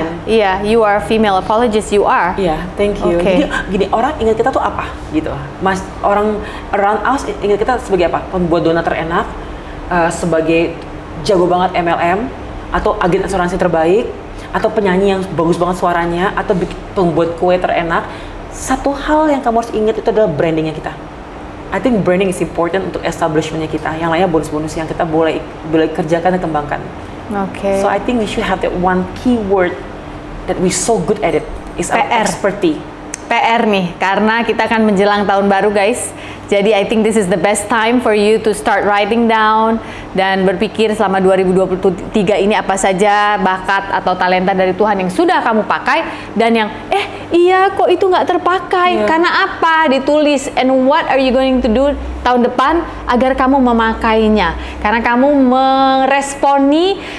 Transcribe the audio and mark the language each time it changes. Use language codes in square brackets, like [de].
[en] Iya, you are female apologist, you are. [id] Iya, [en] thank you. [id] Jadi gini, orang ingat kita tuh apa gitu. Mas, orang [en] around us [id] ingat kita sebagai apa? Pembuat donat terenak, sebagai jago banget MLM, atau agen asuransi terbaik, atau penyanyi yang bagus banget suaranya, atau pembuat kue terenak. Satu hal yang kamu harus ingat itu adalah brandingnya kita. [en] I think branding is important [id] untuk establishmentnya kita. Yang lainnya bonus-bonus yang kita boleh kerjakan dan kembangkan. [en] So I think we should have that one keyword that we so good at it is our expertise. [id] PR nih, karena kita akan menjelang tahun baru guys. Jadi [en] I think this is the best time for you to start writing down [id] dan berpikir selama 2023 ini apa saja bakat atau talenta dari Tuhan yang sudah kamu pakai dan yang iya kok itu nggak terpakai karena apa, ditulis, [en] and what are you going to do [id] tahun depan agar kamu memakainya, karena kamu meresponi